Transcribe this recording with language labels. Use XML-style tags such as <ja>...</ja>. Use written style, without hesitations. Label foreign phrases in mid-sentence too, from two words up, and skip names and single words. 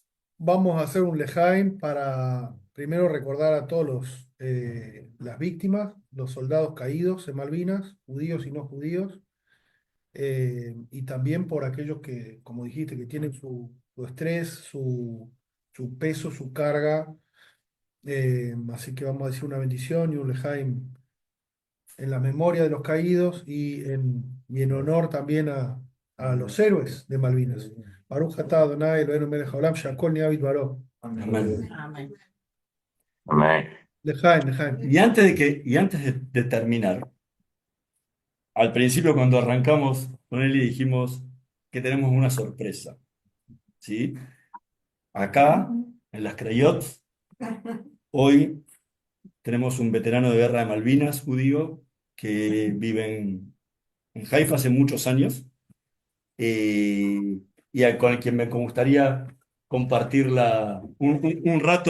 <es>Vamos a hacer un Lejaim para primero recordar a todos las víctimas, los soldados caídos en Malvinas, judíos y no judíos, y también por aquellos que, como dijiste, que tienen su estrés, su peso, su carga. Así que vamos a decir una bendición y un Lejaim en la memoria de los caídos y en honor también a los héroes de Malvinas.</es> <he>ברוך אתה ה' אלוהינו מלך העולם, שהכל נהיה בדברו.</he> <es>Amén. Amén. Amén. Lejaim, Lejaim. Y antes de terminar, al principio cuando arrancamos con él y dijimos que tenemos una sorpresa, ¿sí? Acá, en las Crayot, hoy tenemos un veterano de guerra de Malvinas, judío, que vive en Haifa hace muchos años, eh, con quien me gustaría compartir un rato</es>